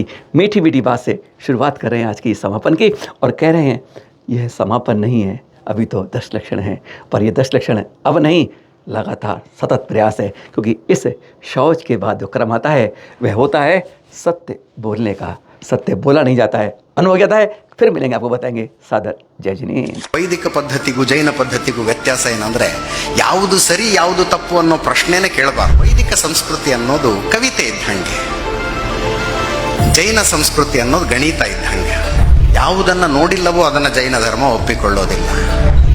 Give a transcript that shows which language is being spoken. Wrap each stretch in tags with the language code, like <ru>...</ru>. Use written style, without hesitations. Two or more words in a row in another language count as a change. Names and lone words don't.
<hi>मीठी मीठी बात से शुरुआत कर रहे हैं आज की समापन की, और कह रहे हैं यह समापन नहीं है, अभी तो 10 लक्षण हैं, पर ये 10 लक्षण अब नहीं, लगातार सतत प्रयास है। क्योंकि इस शौच के बाद जो क्रम आता है वह होता है सत्य बोलने का। सत्य बोला नहीं जाता है, अनुभव जाता है। फिर मिलेंगे, आपको बताएंगे। सादर जय जिनेन्द्र।</hi> <kn>ವೈದಿಕ ಪದ್ಧತಿಗೂ ಜೈನ ಪದ್ಧತಿಗೂ ವ್ಯತ್ಯಾಸ ಏನಂದ್ರೆ, ಯಾವುದು ಸರಿ ಯಾವುದು ತಪ್ಪು ಅನ್ನೋ ಪ್ರಶ್ನೆನೇ ಕೇಳಬಾರ್ದು. ವೈದಿಕ ಸಂಸ್ಕೃತಿ ಅನ್ನೋದು ಕವಿತೆ ಇದ್ದಂಗೆ, ಜೈನ ಸಂಸ್ಕೃತಿ ಅನ್ನೋದು ಗಣಿತ ಇದ್ದಂಗೆ. ಯಾವುದನ್ನು ನೋಡಿಲ್ಲವೋ ಅದನ್ನು ಜೈನ ಧರ್ಮ ಒಪ್ಪಿಕೊಳ್ಳೋದಿಲ್ಲ.</kn>